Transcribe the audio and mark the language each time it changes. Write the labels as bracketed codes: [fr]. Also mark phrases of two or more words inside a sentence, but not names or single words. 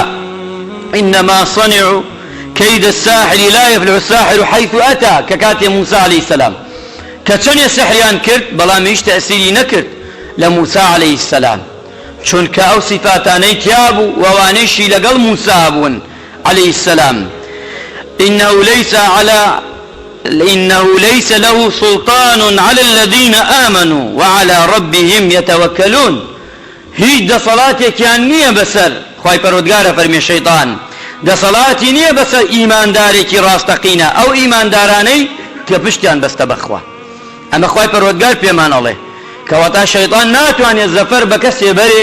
[ar] ئینەما صەنعوا کەید الساحر لا یفلح الساحر حەیث ئەتا، [ckb] کە کاتێ موسا [ar] عەلەیهی سەلام [ckb] کە چەندێ سحریان کرد، بەڵام هیچ تەئسیری نەکرد لە موسا [ar] عەلەیهی سەلام، [ckb] چونکە ئەو سیفاتانەی تیا بوو و ئەوانەیشی لەگەڵ موسا بوون [ar] عەلەیهی سەلام. إنه ليس له سلطان على الذين آمنوا وعلى ربهم يتوكلون. [ckb] هیچ دەسەڵاتێکیان نییە بەسەر، خوای پەروەردگارە فەرمێ شەیطان دەسەڵاتی نییە بەسەر ئیماندارێکی ڕاستەقینە، ئەو ئیماندارانەی کە پشتیان بەستە بەخوا. ئەمە خوای پەروەردگار پێمان ئەڵێ کەواتە شەیطان ناتوانێت زەفەر بە کەسێ بەرێ.